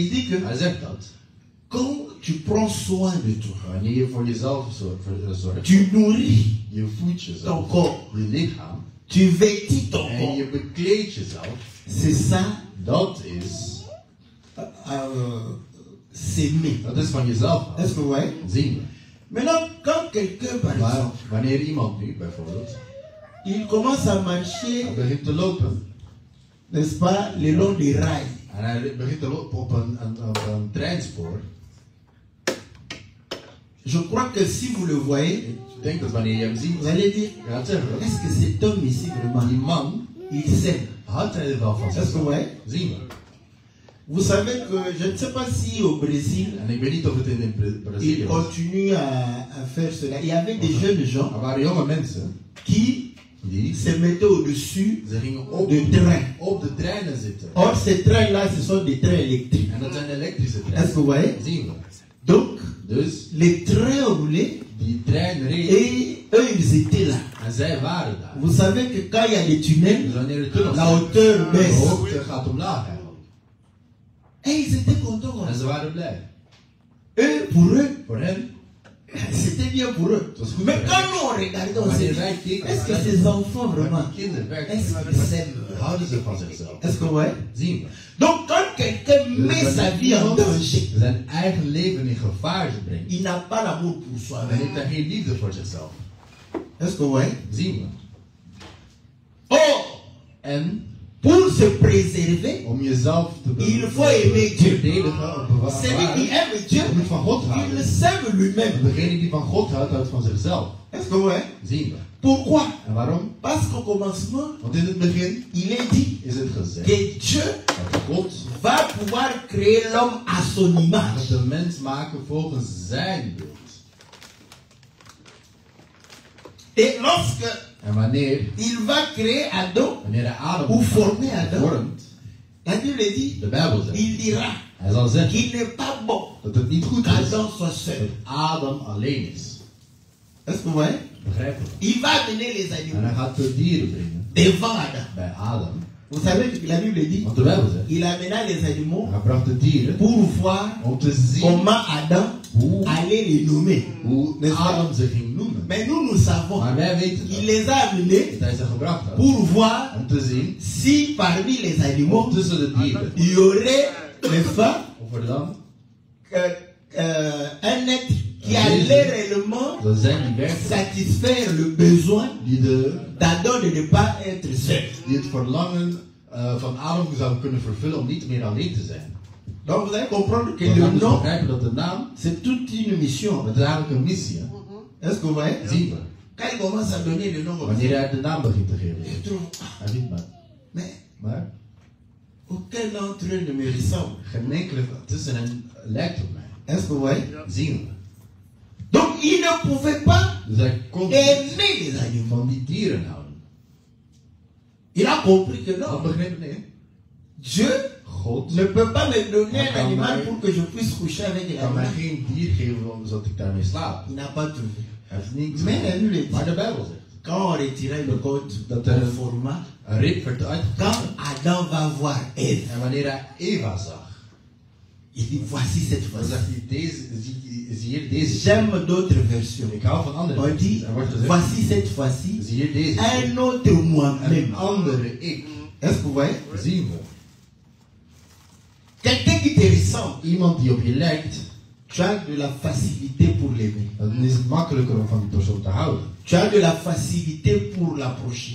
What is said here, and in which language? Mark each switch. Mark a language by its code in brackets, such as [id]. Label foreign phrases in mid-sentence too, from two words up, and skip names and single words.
[fr] il dit que [nl] Hij zegt dat. [fr] quand tu prends soin de toi, [nl] Wanneer je voor jezelf zorgt, [fr] tu nourris [nl] je voedt [fr] ton [nl] jezelf, [fr] corps, [nl] je lichaam, [fr] tu vêtis ton [nl] en [fr] corps, [nl] je bekleedt jezelf, [fr] c'est ça, [nl] dat is [fr] s'aimer. [nl] Dat is van jezelf houden. [fr] Est-ce que vous voyez? [nl] Zien we. [fr] Maintenant, quand quelqu'un, par [nl] Maar [fr] exemple, [nl] wanneer iemand nu bijvoorbeeld [fr] il commence à marcher, [nl] hij begint te lopen [fr] n'est-ce pas, le long des rails, [nl] en hij begint te lopen op een treinspoor. [fr] je crois que si vous le voyez, [nl] Ik denk dat wanneer je hem ziet, [fr] vous allez dire, [nl] je gaat zeggen, [fr] est-ce que cet homme ici vraiment, [nl] die man [fr] il s'aime? [nl] houdt hij er wel van [fr] Est-ce que vous [nl] zichzelf. [fr] voyez? [nl] Zien we. [fr] Vous savez que, je ne sais pas si au Brésil, [nl] En ik weet niet of het in [fr] ils [nl] Brazilië was. [fr] continuent à faire cela. Il y avait des jeunes gens [nl] Er waren jonge mensen [fr] qui [nl] die [fr] se mettaient au-dessus [nl] ze gingen op [fr] de trains. [nl] de treinen zitten. [fr] Or, ces trains-là, ce sont des trains électriques. [nl] En dat zijn elektrische [fr] Est-ce que vous [nl] treinen. [fr] voyez? [nl] Zien we. [fr] Donc, [nl] Dus [fr] les trains roulaient [nl] die trein reed [fr] et eux, ils étaient là. [nl] en zij waren daar. [fr] Vous savez que quand il y a des [nl] Dus [fr] tunnels, [nl] wanneer de tunnels [fr] la [nl] zijn, [fr] hauteur [nl] de [fr] baisse. [nl] hoogte gaat omlaag eigenlijk. [fr] Et ils étaient contents. comme [nl] En [fr] ça. [nl] ze waren blij. [fr] Eux, pour eux, [nl] Voor hen, [fr] c'était bien pour eux. [nl] het was goed [fr] Mais [nl] voor [fr] quand [nl] hen. [fr] nous on regardait, on [nl] Maar [fr] s'est [nl] wanneer [fr] dit, [nl] wij keken, [fr] est-ce que ces enfants vraiment, [nl] maar die kinderen [fr] est-ce [nl] werken, [fr] qu'ils s'aiment? [nl] houden ze van zichzelf. [fr] Est-ce que vous voyez? [nl] Zien we. [fr] Donc quand quelqu'un met [nl] Dus [fr] sa vie en [nl] iemand [fr] danger, [nl] zijn eigen leven in gevaar brengt, [fr] il n'a pas l'amour pour [nl] dan [fr] soi-même. [nl] heeft hij geen liefde voor zichzelf. [fr] Est-ce que vous voyez? [nl] Zien we. [fr] Or, [nl] En [fr] pour se préserver, [nl] om jezelf te [fr] il faut aimer Dieu. [nl] verdedigen, of [fr] Celui qui [nl] bewaren, [fr] aime Dieu, [nl] je moet van God [fr] il [nl] houden. [fr] s'aime lui-même. [nl] En degene die van God houdt, houdt van zichzelf. [fr] Est-ce que vous voyez? [nl] Zien we. [fr] Pourquoi? [nl] En waarom? [fr] Parce qu'au commencement, [nl] Want in het begin [fr] il est dit [nl] is het gezegd [fr] que Dieu [nl] dat God [fr] va pouvoir créer l'homme à son [nl] gaat [fr] image. [nl] de mens maken volgens zijn beeld. [fr] Et lorsque [nl] En wanneer [fr] il va créer Adam, [nl] hij Adam [fr] ou former Adam, [nl] vormt, [fr] la Bible dit, [nl] de Bijbel zegt, [fr] il dira [nl] hij zal zeggen [fr] qu'il n'est pas bon [nl] dat het niet goed is [fr] qu'Adam soit seul. [nl] dat Adam alleen is. [fr] Est-ce que vous voyez? [nl] Begrijpen we? [fr] Il va amener les [nl] En [fr] animaux [nl] hij gaat de dieren brengen [fr] devant Adam. [nl] bij Adam. [fr] Vous savez que la Bible dit, [nl] Want de Bijbel zegt, [fr] il amena les animaux [nl] hij bracht de dieren [fr] pour voir [nl] om te zien [fr] comment Adam allait les nommer. [nl] hoe [fr] N'est-ce pas? [nl] Adam ze ging noemen. [fr] Mais nous savons [nl] Maar wij weten [fr] qu'il [nl] dat. [fr] les a amenés [nl] Dat hij ze gebracht had. [fr] pour voir [nl] Om te zien, [fr] si parmi les animaux [nl] tussen de dieren, [fr] il y aurait, n'est-ce pas, [nl] of er dan [fr] un être qui allait réellement [nl] zal zijn die werkelijk, [fr] satisfaire le besoin [nl] die [fr] d'Adam de ne pas être seul. [nl] het verlangen van Adam zou kunnen vervullen om niet meer alleen te zijn. [fr] Donc vous allez comprendre que [nl] We [fr] le [nl] gaan dus [fr] nom, [nl] begrijpen dat de naam, [fr] c'est toute une mission. [nl] dat is eigenlijk een missie. Hè? [fr] Est-ce que vous voyez? [nl] Zien we. [fr] Quand il commence à donner le nom, comme ça, [nl] Wanneer hij de naam begint te geven. [fr] je trouve, [nl] Hij ziet maar. [fr] mais aucun d'entre eux ne me ressemble. [nl] Geen enkele tussen hen lijkt op mij. [fr] Est-ce que vous voyez? [nl] Zien we. [fr] Donc il ne pouvait pas [nl] Dus hij kon niet [fr] aimer les animaux. [nl] van die dieren houden. [fr] Il a compris que [nl] Had [fr] non, [nl] begrepen? Nee. [fr] Dieu [nl] God [fr] ne peut pas me donner Ah, un animal mais- pour que je puisse coucher avec [nl] kan mij [fr] l'animal. [nl] geen dier geven zodat ik daarmee slaap. [fr] Il n'a pas trouvé. [nl] Hij heeft niet. [fr] Mais la Bible dit, [nl] Maar de Bijbel zegt. [fr] quand on retirait le code [nl] Dat [fr] de [nl] er [fr] format, [nl] een rib werd [fr] quand [nl] uitgekomen. [fr] Adam va voir Ève, [nl] En wanneer hij Eva zag, [fr] il dit voici cette [nl] dan [fr] fois-ci. [nl] zegt hij: zie hier deze. [fr] J'aime d'autres versions. [nl] Ik hou van andere [fr] On dit [nl] versies. Er wordt gezegd: [fr] voici cette fois-ci [nl] zie hier deze. [fr] un autre [nl] Een [fr] moi-même. [nl] andere ik. [fr] Est-ce que vous voyez? [nl] Zien we. [fr] Quelqu'un qui te ressemble, [nl] Iemand die op je lijkt, [fr] tu as de la facilité pour l'aimer. [nl] dan is het makkelijker om van die persoon te houden. [fr] Tu as de la facilité pour l'approcher.